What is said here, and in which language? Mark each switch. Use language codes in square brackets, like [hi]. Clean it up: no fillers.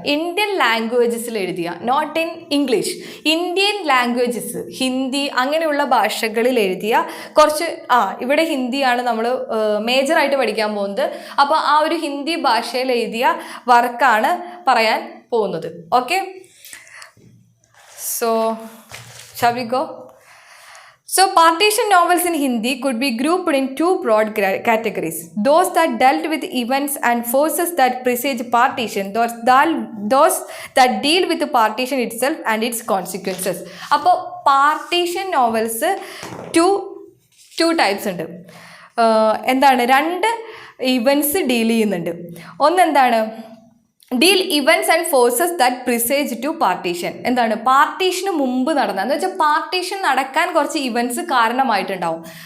[ml] Indian ലാംഗ്വേജസിൽ എഴുതിയ, [en] not in English, [ml] Indian languages, Hindi അങ്ങനെയുള്ള ഭാഷകളിൽ എഴുതിയ കുറച്ച്, ഇവിടെ ഹിന്ദിയാണ് നമ്മൾ മേജറായിട്ട് പഠിക്കാൻ പോകുന്നത്. അപ്പോൾ ആ ഒരു ഹിന്ദി ഭാഷയിൽ എഴുതിയ വർക്കാണ് പറയാൻ പോകുന്നത്. [en] Okay, so shall we go? So partition novels in Hindi could be grouped in 2 broad categories. Those that dealt with events and forces that presage partition, those that deal with the partition itself and its consequences. [ml] അപ്പോൾ partition novels two types ഉണ്ട്. എന്താണ്, 2 events deal ചെയ്യുന്നുണ്ട്. ഒന്നെന്താണ്, [en] Deal events and forces that presage to partition. [ml] എന്താണ് പാർട്ടീഷന് മുമ്പ് നടന്ന എന്ന് വെച്ചാൽ partition നടക്കാൻ കുറച്ച് ഇവൻറ്റ്സ് കാരണമായിട്ടുണ്ടാവും.